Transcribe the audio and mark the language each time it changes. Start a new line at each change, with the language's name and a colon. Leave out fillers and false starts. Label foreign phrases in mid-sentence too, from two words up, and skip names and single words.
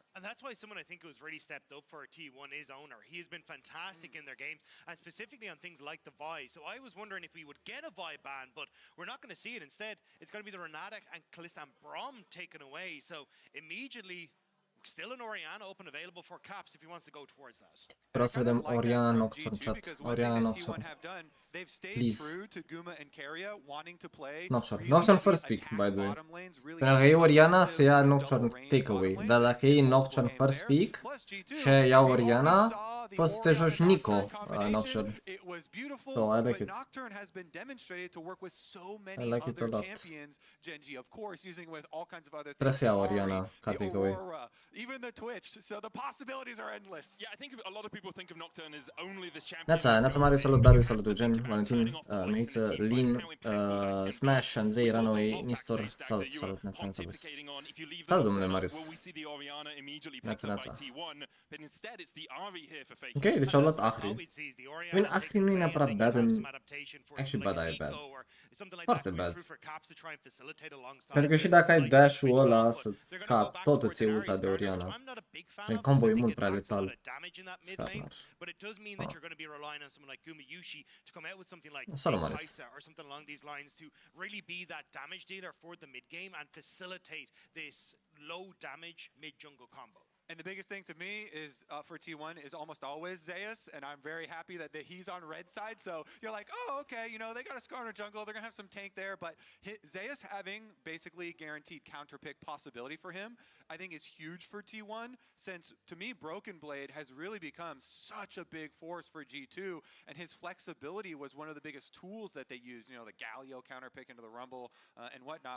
English: And that's why someone I think who's really stepped up for T1 is Owner. He has been fantastic in their games, and specifically on things like the Vi. So I was wondering if we would get a Vi ban, but we're not going to see it. Instead, it's going to be the Renata and Kalista and Brom taken away. So immediately, still an Orianna open available for Caps if he wants to go towards that.
Romanian: Vreau să vedem Orianna Nocturne chat. Orianna Nocturne.
English: Please. Nocturne. Nocturne first pick, by the way.
Romanian: Pentru că e Orianna, se ia Nocturne takeaway. Dar dacă e Nocturne
English: first pick
Romanian: și ia Orianna, poți să te joci Nico Nocturne.
English: So I like it. I like it a lot.
Romanian: Trebuie să ia Orianna ca takeaway.
English: Even the Twitch, so the possibilities are endless. Yeah, I think a lot of people think of Nocturne as only this champion.
Romanian: Neața mare, salut Darius, salut Eugen, Valentin, Meiță, Lin, Smash, Andrei, Runaway, Nistor, salut, neața boys. Salut domnule Marius. Neața. Ok, deci au luat Ahri. Bine, Ahri nu e neapărat
English: bad, actually bad, bad.
Romanian: Foarte bad. Pentru că și dacă ai dash-ul ăla să scapi, tot îți e ulta de Orianna. Deci combo e mult prea letal. Scarnar. Salut Maris.
English: And the biggest thing to me is for T1 is almost always Zeus, and I'm very happy that he's on red side. So you're like, oh, okay, you know, they got a Skarner jungle, they're gonna have some tank there, but Zeus having basically guaranteed counter pick possibility for him, I think is huge for T1, since to me Broken Blade has really become such a big force for G2, and his flexibility was one of the biggest tools that they used, you know, the Galio counter pick into the Rumble and whatnot.